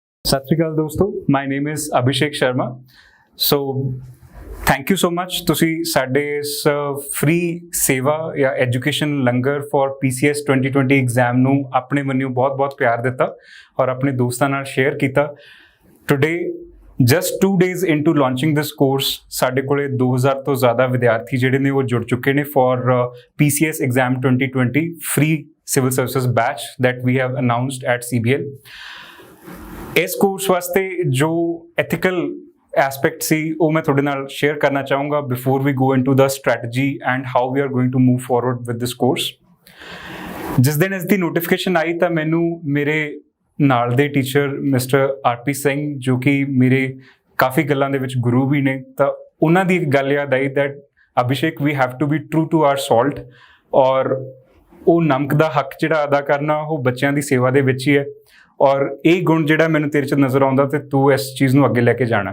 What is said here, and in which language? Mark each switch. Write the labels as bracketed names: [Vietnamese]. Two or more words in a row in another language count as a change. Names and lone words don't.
[Punjabi] ਸਤ ਸ੍ਰੀ ਅਕਾਲ ਦੋਸਤੋਂ, [English] My name is Abhishek Sharma. so thank you so much [Punjabi] ਤੁਸੀਂ ਸਾਡੇ ਇਸ ਫ੍ਰੀ ਸੇਵਾ ਜਾਂ ਐਜੂਕੇਸ਼ਨ ਲੰਗਰ [English] for PCS 2020 exam [Punjabi] ਨੂੰ ਆਪਣੇ ਵੱਲੋਂ ਬਹੁਤ ਪਿਆਰ ਦਿੱਤਾ ਔਰ ਆਪਣੇ ਦੋਸਤਾਂ ਨਾਲ ਸ਼ੇਅਰ ਕੀਤਾ। [English] today just 2 days into launching this course [Punjabi] ਸਾਡੇ ਕੋਲੇ 2000 ਤੋਂ ਜ਼ਿਆਦਾ ਵਿਦਿਆਰਥੀ ਜਿਹੜੇ ਨੇ ਉਹ ਜੁੜ ਚੁੱਕੇ ਨੇ [English] for PCS exam 2020 free civil services batch that we have announced at CBL। [Punjabi] ਇਸ ਕੋਰਸ ਵਾਸਤੇ ਜੋ [English] ethical aspect [Punjabi] ਸੀ ਉਹ ਮੈਂ ਤੁਹਾਡੇ ਨਾਲ ਸ਼ੇਅਰ ਕਰਨਾ ਚਾਹੂੰਗਾ [English] before we go into the strategy and how we are going to move forward with this course. [Punjabi] ਜਿਸ ਦਿਨ ਇਸ ਦੀ ਨੋਟੀਫਿਕੇਸ਼ਨ ਆਈ ਤਾਂ ਮੈਨੂੰ ਮੇਰੇ ਨਾਲ ਦੇ ਟੀਚਰ ਮਿਸਟਰ RP ਸਿੰਘ ਜੋ ਕਿ ਮੇਰੇ ਕਾਫੀ ਗੱਲਾਂ ਦੇ ਵਿੱਚ ਗੁਰੂ ਵੀ ਨੇ, ਤਾਂ ਉਹਨਾਂ ਦੀ ਇੱਕ ਗੱਲ ਯਾਦ ਆਈ [English] that Abhishek we have to be true to our salt, [Punjabi] ਔਰ ਉਹ ਨਮਕ ਦਾ ਹੱਕ ਜਿਹੜਾ ਅਦਾ ਕਰਨਾ ਉਹ ਬੱਚਿਆਂ ਦੀ ਸੇਵਾ ਦੇ ਵਿੱਚ ਹੀ ਹੈ ਔਰ ਇਹ ਗੁਣ ਜਿਹੜਾ ਮੈਨੂੰ ਤੇਰੇ 'ਚ ਨਜ਼ਰ ਆਉਂਦਾ ਤੇ ਤੂੰ ਇਸ ਚੀਜ਼ ਨੂੰ ਅੱਗੇ ਲੈ ਕੇ ਜਾਣਾ।